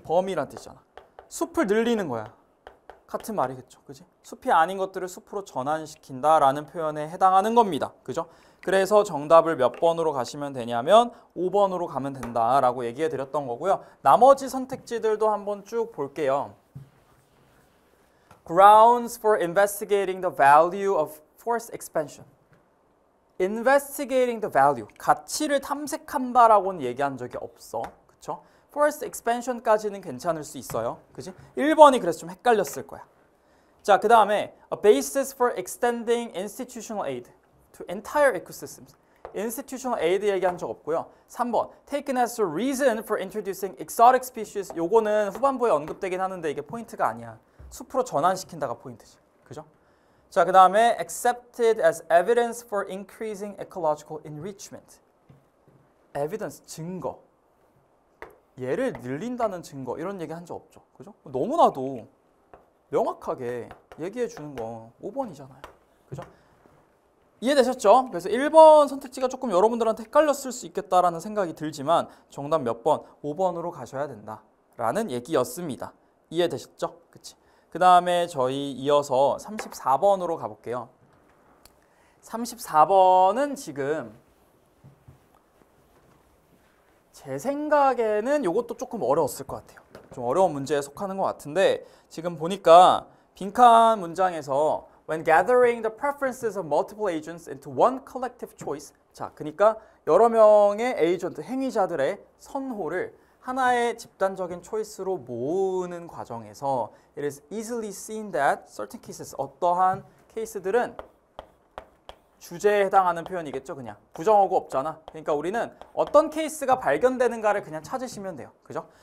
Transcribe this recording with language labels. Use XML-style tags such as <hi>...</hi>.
<ko>범위란 뜻이잖아. 숲을 늘리는 거야. 같은 말이겠죠. 그지? 숲이 아닌 것들을 숲으로 전환시킨다라는 표현에 해당하는 겁니다. 그죠? 그래서 정답을 몇 번으로 가시면 되냐면 5번으로 가면 된다라고 얘기해 드렸던 거고요. 나머지 선택지들도 한번 쭉 볼게요.</ko> <en>Grounds for investigating the value of forest expansion. Investigating the value.</en> <ko>가치를 탐색한다라고는 얘기한 적이 없어. 그쵸? Forest expansion까지는 괜찮을 수 있어요. 그지? 1번이 그래서 좀 헷갈렸을 거야. 자, 그 다음에</ko> <en>a basis for extending institutional aid to entire ecosystems.</en> <ko>institutional aid 얘기한 적 없고요.</ko> <en>3번 taken as a reason for introducing exotic species.</en> <ko>요거는 후반부에 언급되긴 하는데 이게 포인트가 아니야. 숲으로 전환시킨다가 포인트지. 그죠? 자, 그 다음에</ko> <en>accepted as evidence for increasing ecological enrichment.</en> <ko>evidence, 증거. 얘를 늘린다는 증거 이런 얘기 한 적 없죠. 그죠? 너무나도 명확하게 얘기해 주는 거 5번이잖아요. 그죠? 이해되셨죠? 그래서 1번 선택지가 조금 여러분들한테 헷갈렸을 수 있겠다라는 생각이 들지만 정답 몇 번? 5번으로 가셔야 된다라는 얘기였습니다. 이해되셨죠? 그치? 그 다음에 저희 이어서 34번으로 가볼게요. 34번은 지금 제 생각에는 이것도 조금 어려웠을 것 같아요. 좀 어려운 문제에 속하는 것 같은데 지금 보니까 빈칸 문장에서</ko> <en>when gathering the preferences of multiple agents into one collective choice.</en> <ko>자, 그러니까 여러 명의 에이전트, 행위자들의 선호를 하나의 집단적인 초이스로 모으는 과정에서</ko> <en>it is easily seen that certain cases,</en> <ko>어떠한 케이스들은 주제에 해당하는 표현이겠죠. 그냥 부정어구 없잖아. 그러니까 우리는 어떤 케이스가 발견되는가를 그냥 찾으시면 돼요. 그죠?</ko>